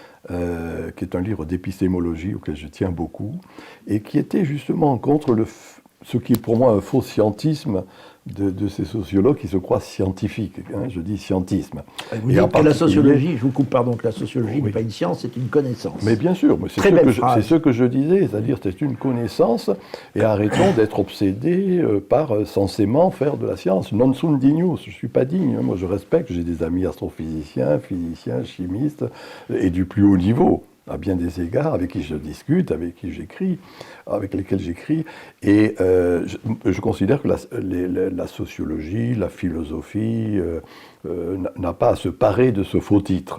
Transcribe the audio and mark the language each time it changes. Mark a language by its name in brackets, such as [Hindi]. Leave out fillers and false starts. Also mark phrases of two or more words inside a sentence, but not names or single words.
[French] qui est un livre d'épistémologie auquel je tiens beaucoup, et qui était justement contre ce qui est pour moi un faux scientisme de ces sociologues qui se croient scientifiques. Hein, je dis scientisme. Vous dites que la sociologie, je vous coupe, pardon, que la sociologie n'est pas une science, c'est une connaissance. Mais bien sûr, c'est ce que je disais, c'est-à-dire c'est une connaissance, et arrêtons d'être obsédés par censément faire de la science. [Latin] Non sunt dignus, [French] je ne suis pas digne. Moi je respecte, j'ai des amis astrophysiciens, physiciens, chimistes, et du plus haut niveau, à bien des égards, avec qui je discute, avec qui j'écris, avec lesquels j'écris. Et je considère que la sociologie, la philosophie n'a pas à se parer de ce faux titre.